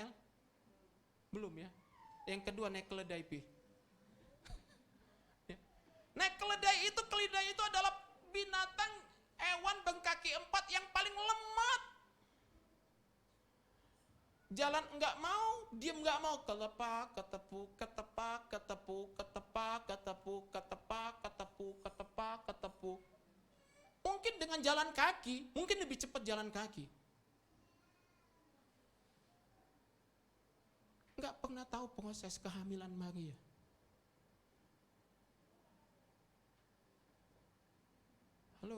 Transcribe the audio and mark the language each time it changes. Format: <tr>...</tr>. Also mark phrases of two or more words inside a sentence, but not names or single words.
<id>Belum ya. Yang kedua naik keledai pi. Ya. Naik keledai itu adalah binatang hewan berkaki 4 yang paling lemah. Jalan enggak mau, diam enggak mau, kelepak, ketepuk, ketepak, ketepuk, ketepak, ketepuk, ketepak, ketepuk, ketepak, ketepuk. Mungkin dengan jalan kaki, mungkin lebih cepat jalan kaki. Enggak pernah tahu proses kehamilan Maria. Halo?</id>